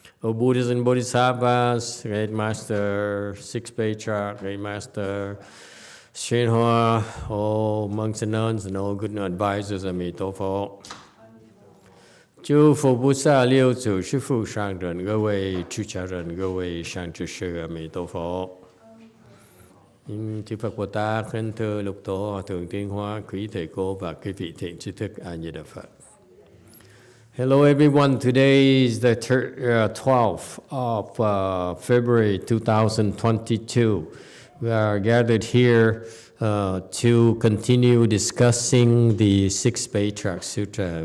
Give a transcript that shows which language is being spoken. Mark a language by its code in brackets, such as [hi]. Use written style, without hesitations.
[en] O Buddhas and Bodhisattvas, Great Master, Sixth Patriarch, Great Master, YongHua, all monks and nuns, and all good advisors, Emitofuo. [zh] 诸佛菩萨六祖师父上人，各位出家人，各位上智师，阿弥陀佛。 [vi] Chư Phật Bồ Tát, Khánh Thưa Lục Tổ, Hòa Thượng Tiên Hóa, quý thầy cô và quý vị thiện tri thức, A Di Đà Phật. [en] Hello everyone, today is the 12th of February 2022. We are gathered here to continue discussing the Sixth Patriarch Sutra.